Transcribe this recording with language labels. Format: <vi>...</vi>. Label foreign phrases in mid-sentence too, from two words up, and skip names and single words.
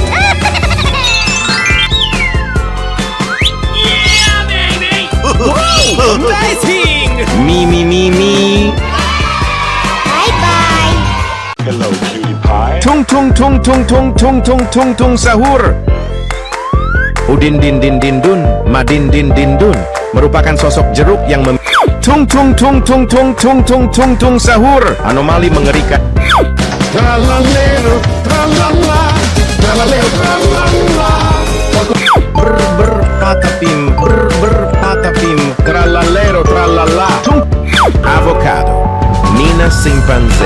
<en>Yeah, baby! Amazing! Mi mi mi mi. Bye bye. Tung tung tung tung tung tung tung tung tung sahur.</en> <id>Udin din din din dun, madin din din dun merupakan sosok jeruk yang tung tung tung tung tung tung tung tung tung sahur. Anomali mengerikan. Tralalero tralala, tralalero tralala. Brr brr patapim, brr brr patapim, tralalero tralala. Tung. Avocado. Nina Simpanze.</id>